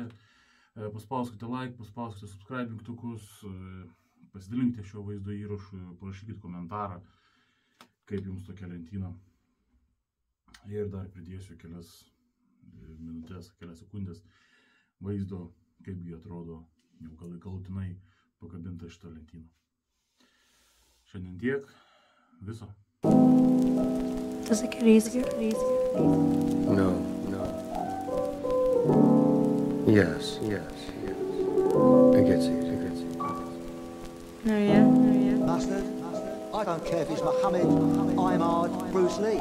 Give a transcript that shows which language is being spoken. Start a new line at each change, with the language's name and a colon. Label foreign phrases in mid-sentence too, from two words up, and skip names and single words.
Lithuanian: Paspauskite like, paspauskite subscribe mygtukus, pasidalinkite šio vaizdo įrašu, parašykite komentarą, kaip jums tokia lentyna. Ir dar pridėsiu kelias minutės, kelias sekundės vaizdo, kaip jį atrodo jau galutinai pakabinta šitą lentyną. Šiandien tiek, viso.
English: Does it get easier? No. Yes. It gets easier. No, yeah. Mustard? I don't care if it's Muhammad, Ahmad, Bruce Lee.